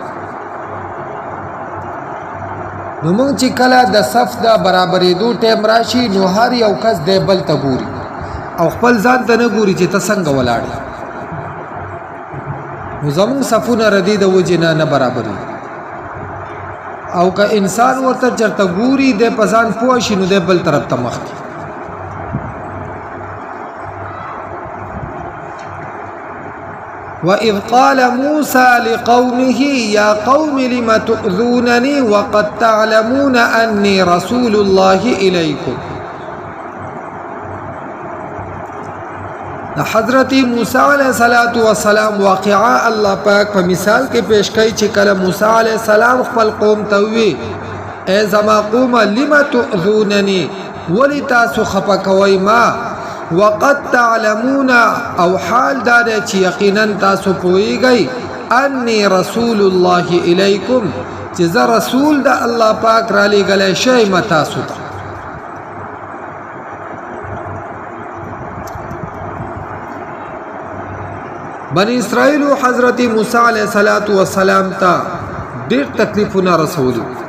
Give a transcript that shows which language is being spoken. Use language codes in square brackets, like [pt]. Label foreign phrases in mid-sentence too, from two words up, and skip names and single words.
[ps] نو موږ چې کله د صف د برابرېدو ټیم راشي نو هر یو کس دی بل ته ګوري او خپل ځان ته نه ګوري چې ته څنګه ولاړې نو زموږ صفونه ردي د وجې نه برابري او که انسان ورته چېرته ګوري دی په ځان پوه شي نو دی بل طرف ته مخ کړي [ar] وَإِذْ قَالَ مُوسَى لِقَوْمِهِ يَا قَوْمِ لِمَ تُؤْذُونَنِي وَقَدْ تَعْلَمُونَ أَنِّي رَسُولُ اللَّهِ إِلَيْكُمْ [ps] حضرت موسی علیہ السلام واقعا الله پاک په مثال کې پیش کړي چې کله موسی [ar] علیہ السلام [ps] خپل قوم ته وی اے زما قوم [ar] لم تؤذونني [ps] ولی تاسو خفه کوئ ما [ar] وقد تعلمون [ps] او حال دار چې یقینا تاسو پوهیږئ [ar] انی رسول الله الیکم [ps] چې زه رسول د الله پاک را لېږلی شوی تاسو ته بنی اسرائیل حضرت موسی [ar] علیہ السلام [ps] ته ډېر تکلیفونه رسولي